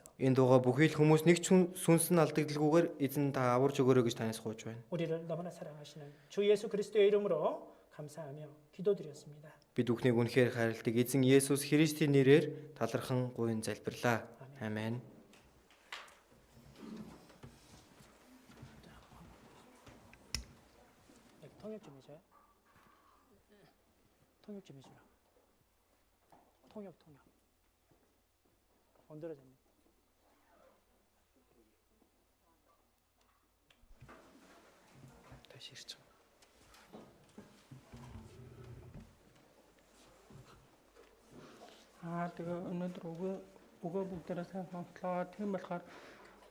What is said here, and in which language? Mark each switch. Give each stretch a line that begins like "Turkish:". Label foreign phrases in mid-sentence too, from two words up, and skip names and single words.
Mongolian: Энд байгаа бүхий л хүмүүс нэг сүнс нь алдагдalgүйгээр эзэн та аварж өгөөрэй гэж танаас гуйж байна.
Korean: 우리를 너무나 사랑하시는 주 예수 그리스도의 이름으로 감사하며 기도드렸습니다.
Mongolian: Бид бүхнийг үнэхээр хайрладаг эзэн Есүс Христийн нэрээр талархан гуйн залбирлаа. Амен.
Korean: 통역 좀 해줘요. 통역 좀 해주라. 통역. 엉들어졌네. 다시 시청.
Mongolian: Тэгээ өнөөдөр өгөө бүгдээрээ сайн сонслоо. Тийм болохоор